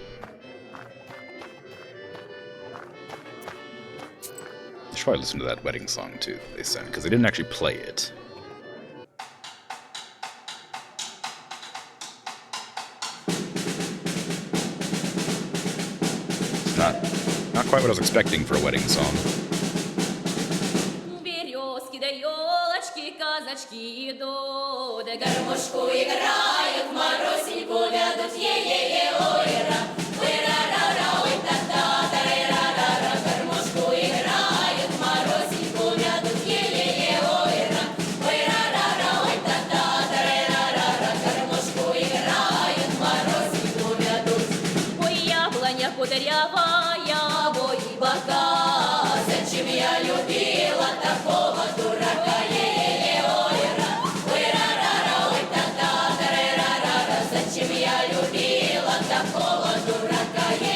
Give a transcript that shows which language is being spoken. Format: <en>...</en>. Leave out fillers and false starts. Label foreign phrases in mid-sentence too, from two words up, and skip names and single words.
<en>I should probably listen to that wedding song, too, that they sent, because they didn't actually play it. It's not quite what I was expecting for a wedding song.</en> <ru>Березки да елочки, казачки идут, да гармошку играют, Марусеньку вядут, е-е-е-ой-ра, ой-ра-ра-ра, ой-та-та, та-ра-ра-ра, гармошку играют, Марусеньку вядут, е-е-е-ой-ра, ой-ра-ра-ра, ой-та-та, та-ра-ра-ра, гармошку играют, Марусеньку вядут. Ой, яблоня кудрявая, ой, бока, зачем я любила такого дурака? Зачем я любила такого дурака?</ru>